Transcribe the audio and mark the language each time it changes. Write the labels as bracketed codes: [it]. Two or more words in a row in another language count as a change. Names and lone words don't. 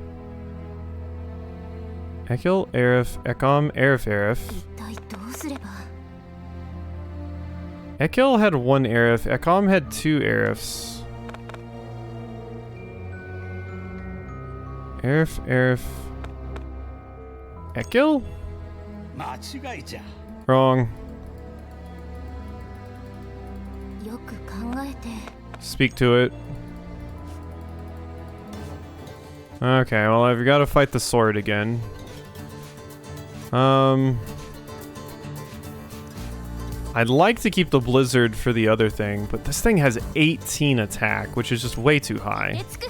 [en] Ekil, Aerith, Ekam, Aerith, Aerith. Ekil had 1 Aerith, Ekam had 2 Aeriths. Aerith, Aerith. Ekil? Wrong. Speak to it. Okay, well, I've got to fight the sword again. I'd like to keep the blizzard for the other thing, but this thing has 18 attack, which is just way too high.